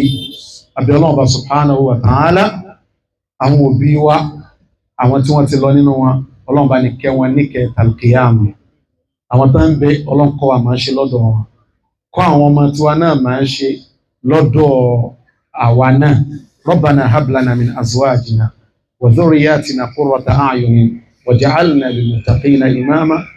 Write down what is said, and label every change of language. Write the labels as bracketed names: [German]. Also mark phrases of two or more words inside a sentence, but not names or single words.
[Yoruba] Àbí Ọlọ́run bá [Arabic] سبحانه وتعالى, [Yoruba] àwọn òbí wa, àwọn tí wọ́n ti lọ nínú wọn, Ọlọ́run bá ní kẹ́ wọn níkẹ́ talqiyama. Àwọn tó ń bẹ Ọlọ́run kọ́ wa máa ń ṣe lọ́dọ̀ wọn. Kọ́ àwọn ọmọ tiwa náà máa ń ṣe lọ́dọ̀ àwa náà. [Arabic] ربنا هب لنا من أزواجنا وذرياتنا قرة أعين واجعلنا للمتقين إماما.